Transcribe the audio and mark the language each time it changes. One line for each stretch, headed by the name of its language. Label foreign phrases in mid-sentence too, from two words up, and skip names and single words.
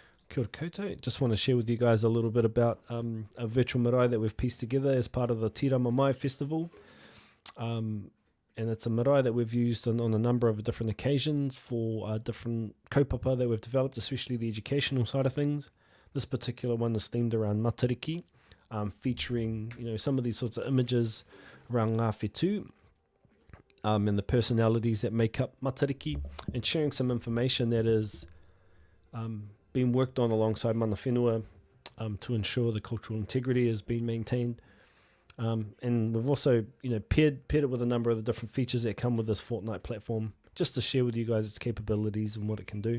English: Kia ora koutou. Just want to share with you guys a little bit about a virtual marae that we've pieced together as part of the Tirama Mai Festival. And it's a marae that we've used on a number of different occasions for different kaupapa that we've developed, especially the educational side of things. This particular one is themed around Matariki, featuring some of these sorts of images around
Māori: ngā whetū,
English: and the personalities that make up Matariki, and sharing some information that is being worked on alongside Māori to ensure the cultural integrity is being maintained. And we've also paired it with a number of the different features that come with this Fortnite platform, just to share with you guys its capabilities and what it can do.